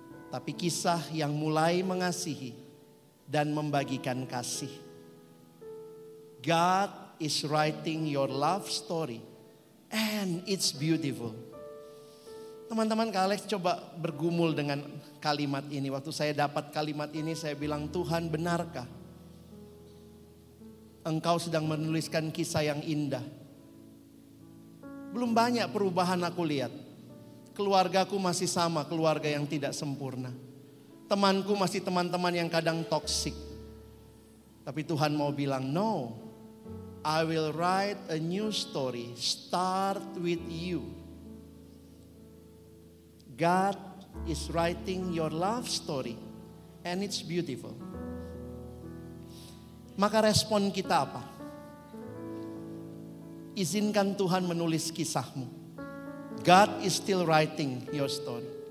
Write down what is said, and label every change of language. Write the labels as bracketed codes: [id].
[id] tapi kisah yang mulai mengasihi dan membagikan kasih. [en] God is writing your love story and it's beautiful. [id] Teman-teman, Kak Alex coba bergumul dengan kalimat ini. Waktu saya dapat kalimat ini, saya bilang, Tuhan, benarkah Engkau sedang menuliskan kisah yang indah? Belum banyak perubahan aku lihat. Keluargaku masih sama, keluarga yang tidak sempurna. Temanku masih teman-teman yang kadang toksik. Tapi Tuhan mau bilang, [en] no, I will write a new story, start with you. God is writing your love story and it's beautiful. [id] Maka respon kita apa? Izinkan Tuhan menulis kisahmu. [en] God is still writing your story.